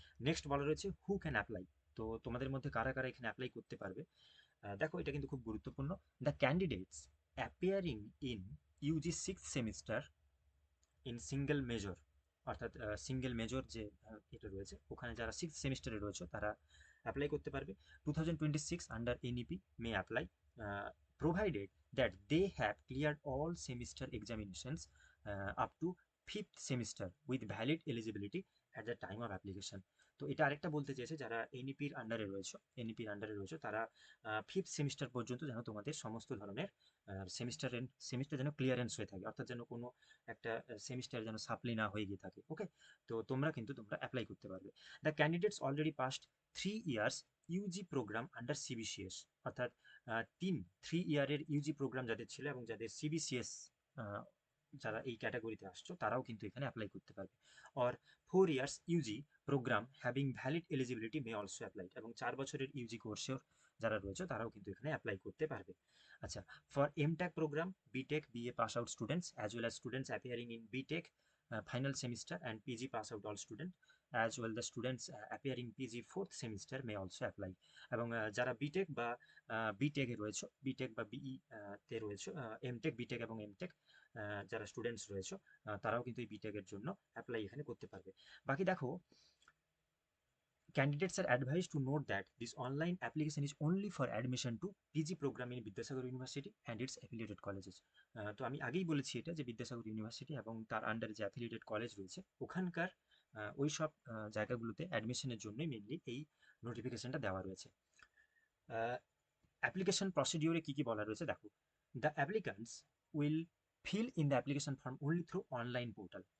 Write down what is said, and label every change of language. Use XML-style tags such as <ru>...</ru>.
<bn>Next বলা রয়েছে</bn> <en>Who can apply.</en> <bn>তো তোমাদের মধ্যে কারা কারা এখানে অ্যাপ্লাই করতে পারবে, দেখো এটা কিন্তু খুব গুরুত্বপূর্ণ।</bn> <en>the candidates appearing in UG 6th semester in single major,</en> <bn>অর্থাৎ সিঙ্গেল মেজর যে এটা রয়েছে ওখানে যারা 6th সেমিস্টারে রয়েছে তারা অ্যাপ্লাই করতে পারবে।</bn> <en>2026 under NEP may apply provided that they have cleared all semester examinations up to 5th semester with valid eligibility at the time of application.</en> <bn>তো এটা আরেকটা বলতে চেয়েছে, যারা এনইপির আন্ডারে রয়েছে তারা 5th সেমিস্টার পর্যন্ত যেন তোমাদের সমস্ত ধরনের সেমিস্টার যেন ক্লিয়ারেন্স হয়ে থাকে, অর্থাৎ যেন কোনো একটা সেমিস্টার যেন সাপ্লি না হয়ে গিয়ে থাকে। ওকে, তো তোমরা অ্যাপ্লাই করতে পারবে।</bn> <en>the candidates already passed 3 years UG program under CBCS,</en> <bn>অর্থাৎ 3 ইয়ারের ইউজি প্রোগ্রাম যাদের ছিল এবং যাদের সিবিসিএস যারা এই ক্যাটাগরিতে আসছো তারাও কিন্তু এখানে অ্যাপ্লাই করতে পারবে।</bn> <en>or 4 years UG program having valid eligibility may also apply,</en> <bn>এবং 4 বছরের ইউজি কোর্সের যারা রয়েছে তারাও কিন্তু এখানে অ্যাপ্লাই করতে পারবে।</bn> <en>আচ্ছা, for MTech program BTech BA pass out students as well as students appearing in BTech final semester and PG pass out all student as well the students appearing PG 4th semester may also apply.</en> <bn>এবং যারা B Tech বা বিটেকে রয়েছে, B Tech বা BE তে রয়েছে, MTech, B Tech এবং MTech যারা students রয়েছে তারাও কিন্তু এই বিটেকের জন্য অ্যাপ্লাই এখানে করতে পারবে। বাকি দেখো,</bn> <en>candidates are advised to note that this online application is only for admission to PG program in Vidyasagar university and its affiliated colleges।</en> <bn>তো আমি আগেই বলেছি এটা যে বিদ্যাসাগর ইউনিভার্সিটি এবং তার আন্ডারে যে অ্যাফিলিয়েটেড কলেজ রয়েছে ওখানকার ওই সব জায়গাগুলোতে অ্যাডমিশনের জন্যই মেনলি এই নোটিফিকেশনটা দেওয়া রয়েছে। অ্যাপ্লিকেশন প্রসিডিওরে কি কি বলা রয়েছে দেখো,</bn> <en>The applicants will fill in the application form only through online portal.</en>